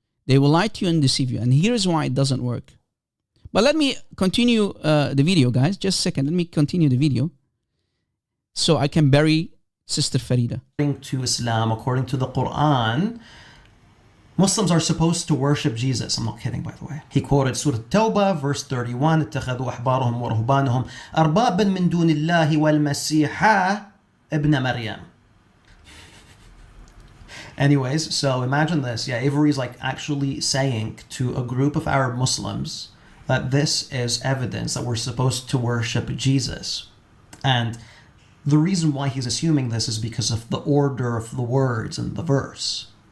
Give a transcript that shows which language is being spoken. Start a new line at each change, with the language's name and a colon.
English: They will lie to you and deceive you. And here's why it doesn't work. But let me continue the video, guys. Just a second. Let me continue the video so I can bury Sister Farida. According to Islam, according to the Quran, Muslims are supposed to worship Jesus. I'm not kidding, by the way. He quoted Surah Tawbah, verse 31,
Arabic: اتخذوا أحبارهم ورهبانهم أربابا من دون الله والمسيح ابن مريم.
English: Anyways, so imagine this. Yeah, Avery's like actually saying to a group of Arab Muslims that this is evidence that we're supposed to worship Jesus. And the reason why he's assuming this is because of the order of the words in the verse.